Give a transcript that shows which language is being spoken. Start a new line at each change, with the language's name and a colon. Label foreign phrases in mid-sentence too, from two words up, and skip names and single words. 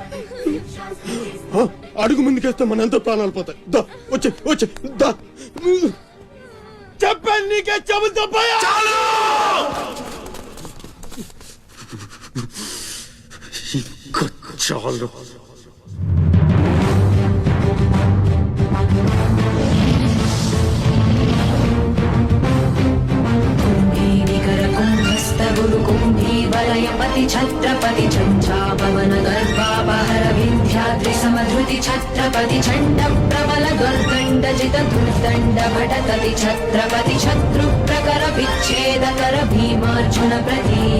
Telugu: అడుగు ముందుకేస్తే మన ఎంతో ప్రాణాలు పోతాయి. దా వచ్చే వచ్చే దా. చెప్పాను నీకే, చెబుతా పోయా. చాలు.
Sanskrit: वलयपति छत्रपति झंझापवन गर्भापहर विंध्याद्रि समधृति छत्रपति चंड प्रबल दुर्दंड जित दुर्दंड भटतति छत्रपति शत्रु प्रकर विच्छेद कर भीमार्जुन प्रति